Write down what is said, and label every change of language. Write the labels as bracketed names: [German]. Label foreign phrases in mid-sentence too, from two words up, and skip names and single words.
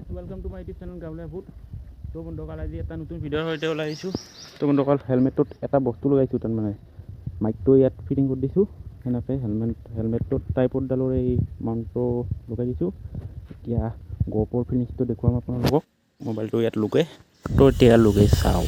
[English] welcome to my YouTube channel Gavla Food. [Assamese] तो बंधुসকল আজি এটা নতুন ভিডিঅ'ৰ সৈতে ওলাই আহিছোঁ। তো বন্ধুসকল হেলমেটত এটা বস্তু লগাইছোঁ, তাৰমানে মাইকটো ইয়াত ফিটিং কৰি দিছোঁ। সেনেকৈ হেলমেটটোত ট্ৰাইপডডালৰ এই মাউণ্টটো লগাই দিছোঁ। এতিয়া গ'পৰ ফিনিক্সটো দেখুৱাম আপোনালোকক। মোবাইলটো ইয়াত লুকাই, তো এতিয়া লুকাই চাওঁ।